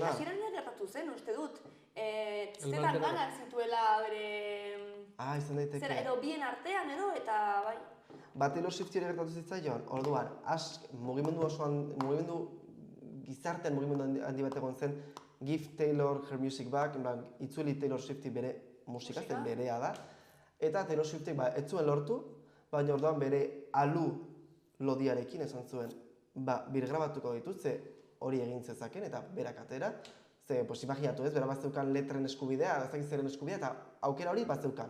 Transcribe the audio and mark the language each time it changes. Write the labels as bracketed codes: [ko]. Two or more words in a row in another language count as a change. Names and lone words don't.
[eu] da. hasieran gertatu zen, uste dut. Zelan ganak zituela bere... Izan daiteke. Zera, edo bien artean edo, eta bai. Taylor Swifti ere gertatu zitzaion, orduan, mugimendu gizartean mugimendu handi bat egon zen, [en] Give Taylor her music back, [eu] itzuli Taylor Swifti bere musika, zen berea da. Eta Taylor Swiftek ez zuen lortu, baina orduan bere alu lodiarekin esan zuen, birgrabatuko ditut, ze hori egin zezaken eta berak atera. Ze, imaginatu ez, bera bazeukan letren eskubidea, zeren eskubidea, eta aukera hori bazeukan.